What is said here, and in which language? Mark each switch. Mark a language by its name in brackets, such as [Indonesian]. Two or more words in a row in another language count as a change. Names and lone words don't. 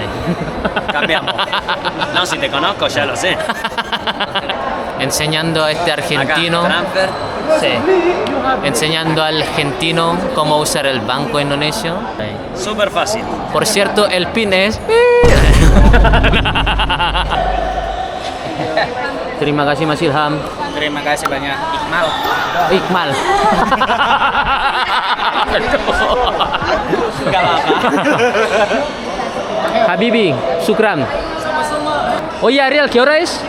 [Spanish] Cambiamos. No, si te conozco ya lo sé. Enseñando a este argentino. Acá, transfer. Sí. Enseñando al argentino cómo usar el banco indonesio. Súper fácil. Por cierto, el pin es. [Indonesian] Terima kasih Mas Ilham. Terima kasih banyak. Iqmal. Gak apa-apa. [Arabic] Habibi, Sukran. [Spanish] Oye, Ariel, ¿qué hora es?